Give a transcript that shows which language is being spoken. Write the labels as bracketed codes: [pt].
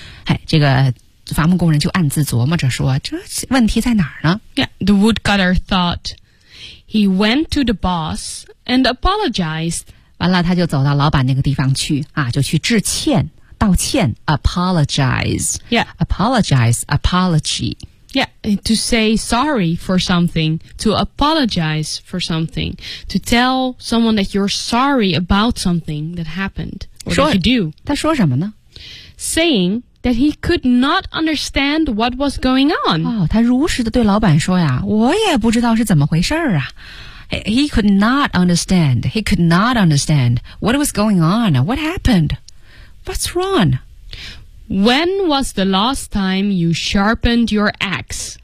[zh] 哎，这个伐木工人就暗自琢磨着说，这问题在哪儿呢？ [en] Yeah, the woodcutter thought. He went to the boss and apologized. [zh] 完了，他就走到老板那个地方去啊，就去致歉。道歉 apologize. [en] Yeah. Apologize, apology. Yeah, to say sorry for something, to apologize for something, to tell someone that you're sorry about something that happened, or that you do. [zh] 他说什么呢? [en] Saying that he could not understand what was going on. [zh] 哦，他如实地对老板说呀，我也不知道是怎么回事啊。 [en] He could not understand, he could not understand what was going on, what happened. What's wrong? When was the last time you sharpened your axe?